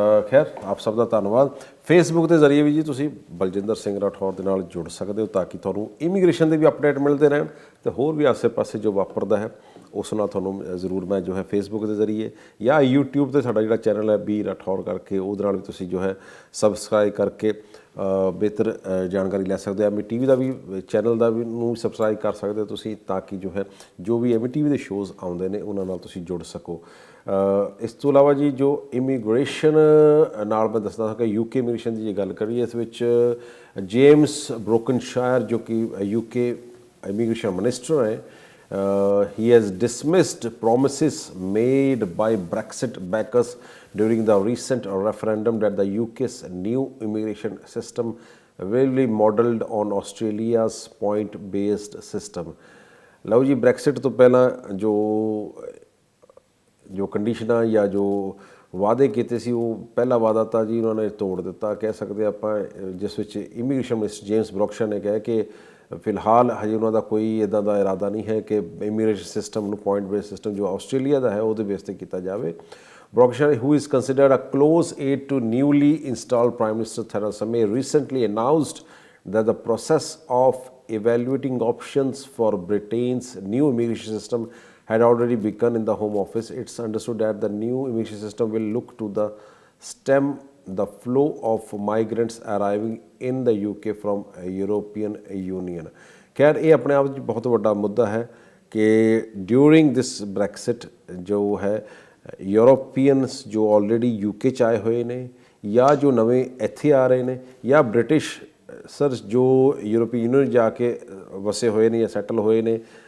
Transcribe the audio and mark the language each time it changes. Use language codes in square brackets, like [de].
[pa] ਖੈਰ ਆਪ ਸਭ ਦਾ ਧੰਨਵਾਦ। ਫੇਸਬੁੱਕ ਦੇ ਜ਼ਰੀਏ ਵੀ ਜੀ ਤੁਸੀਂ ਬਲਜਿੰਦਰ ਸਿੰਘ ਰਾਠੌਰ ਦੇ ਨਾਲ ਜੁੜ ਸਕਦੇ ਹੋ ਤਾਂ ਕਿ ਤੁਹਾਨੂੰ ਇਮੀਗ੍ਰੇਸ਼ਨ ਦੇ ਵੀ ਅਪਡੇਟ ਮਿਲਦੇ ਰਹਿਣ ਅਤੇ ਹੋਰ ਵੀ ਆਸੇ ਪਾਸੇ ਜੋ ਵਾਪਰਦਾ ਹੈ ਉਸ ਨਾਲ ਤੁਹਾਨੂੰ ਜ਼ਰੂਰ ਮੈਂ ਜੋ ਹੈ ਫੇਸਬੁੱਕ ਦੇ ਜ਼ਰੀਏ ਜਾਂ YouTube 'ਤੇ ਸਾਡਾ ਜਿਹੜਾ ਚੈਨਲ ਹੈ ਬੀ ਰਾਠੌਰ ਕਰਕੇ ਉਹਦੇ ਨਾਲ ਵੀ ਤੁਸੀਂ ਜੋ ਹੈ ਸਬਸਕ੍ਰਾਈਬ ਕਰਕੇ ਬਿਹਤਰ ਜਾਣਕਾਰੀ ਲੈ ਸਕਦੇ ਹੋ। MATV ਦਾ ਵੀ ਚੈਨਲ ਦਾ ਵੀ ਨੂੰ ਸਬਸਕ੍ਰਾਈਬ ਕਰ ਸਕਦੇ ਹੋ ਤੁਸੀਂ ਤਾਂ ਕਿ ਜੋ ਹੈ ਜੋ ਵੀ MATV ਦੇ ਸ਼ੋਅਜ਼ ਆਉਂਦੇ ਨੇ ਉਹਨਾਂ ਨਾਲ ਤੁਸੀਂ ਜੁੜ ਸਕੋ। ਇਸ ਤੋਂ ਇਲਾਵਾ ਜੀ ਜੋ ਇਮੀਗ੍ਰੇਸ਼ਨ ਨਾਲ ਮੈਂ ਦੱਸਦਾ ਹਾਂ ਕਿ UK ਇਮੀਗ੍ਰੇਸ਼ਨ ਦੀ ਜੇ ਗੱਲ ਕਰੀਏ ਇਸ ਵਿੱਚ ਜੇਮਸ ਬਰੋਕਨਸ਼ਾਇਰ ਜੋ ਕਿ UK ਇਮੀਗ੍ਰੇਸ਼ਨ ਮਿਨਿਸਟਰ ਹੈ, [en] he has dismissed promises made by Brexit backers during the recent referendum that the UK's new immigration system will be modelled on Australia's point-based system। [pa] ਲਓ ਜੀ, ਬ੍ਰੈਕਸਿਟ ਤੋਂ ਪਹਿਲਾਂ ਜੋ ਕੰਡੀਸ਼ਨਾਂ ਜਾਂ ਜੋ ਵਾਅਦੇ ਕੀਤੇ ਸੀ ਉਹ ਪਹਿਲਾ ਵਾਅਦਾ ਤਾਂ ਜੀ ਉਹਨਾਂ ਨੇ ਤੋੜ ਦਿੱਤਾ ਕਹਿ ਸਕਦੇ ਆਪਾਂ, ਜਿਸ ਵਿੱਚ ਇਮੀਗ੍ਰੇਸ਼ਨ ਮਿਨਿਸਟਰ ਜੇਮਸ ਬਰੋਕਸ਼ਾਇਰ ਨੇ ਕਿਹਾ ਕਿ ਫਿਲਹਾਲ ਹਜੇ ਉਹਨਾਂ ਦਾ ਕੋਈ ਇੱਦਾਂ ਦਾ ਇਰਾਦਾ ਨਹੀਂ ਹੈ ਕਿ ਇਮੀਗ੍ਰੇਸ਼ਨ ਸਿਸਟਮ ਨੂੰ ਪੁਆਇੰਟ ਬੇਸ ਸਿਸਟਮ ਜੋ ਆਸਟ੍ਰੇਲੀਆ ਦਾ ਹੈ ਉਹਦੇ ਬੇਸ 'ਤੇ ਕੀਤਾ ਜਾਵੇ। [en] Brockshire, who is considered a close aide to newly installed Prime Minister Theresa May, recently announced that the process of evaluating options for Britain's new immigration system had already begun in the Home Office. It's understood that the new immigration system will look to stem the flow of migrants arriving in the UK from European Union। [hi] खैर ये अपने आप बहुत बड़ा मुद्दा है कि during this ब्रैक्सिट जो है यूरोपीयंस जो ऑलरेडी [pa] UK 'ਚ ਆਏ ਹੋਏ ਨੇ ਜਾਂ ਜੋ ਨਵੇਂ ਇੱਥੇ ਆ ਰਹੇ ਨੇ ਜਾਂ ਬ੍ਰਿਟਿਸ਼ ਸਰ ਜੋ ਯੂਰਪੀ ਯੂਨੀਅਨ ਜਾ ਕੇ ਵਸੇ ਹੋਏ ਨੇ ਜਾਂ ਸੈਟਲ ਹੋਏ ਨੇ